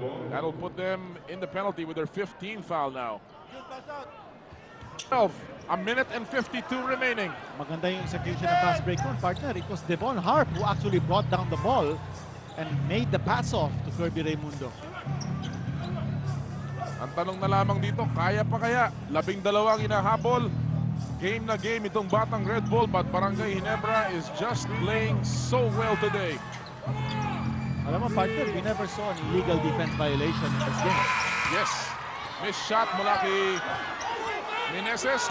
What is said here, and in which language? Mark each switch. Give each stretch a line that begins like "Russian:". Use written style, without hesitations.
English: That'll put them in the penalty with their 15th foul now. 12, a minute and 52 remaining.
Filipino: Maganda yung execution ng fast break nun, partner.
English: It was Devon Hart who actually brought down the ball and made the pass off to Kirby Raimundo.
Filipino: Ang tanong na lamang dito, kaya pa kaya? 12 ang hinahabol. Game na game itong
English: Batang Red Bull, but Barangay Ginebra is just playing so well today.
Filipino: Alam mo, partner,
English: we never saw an illegal defense violation in this game. Yes. Missed shot
Filipino: mula kay
English: Meneses.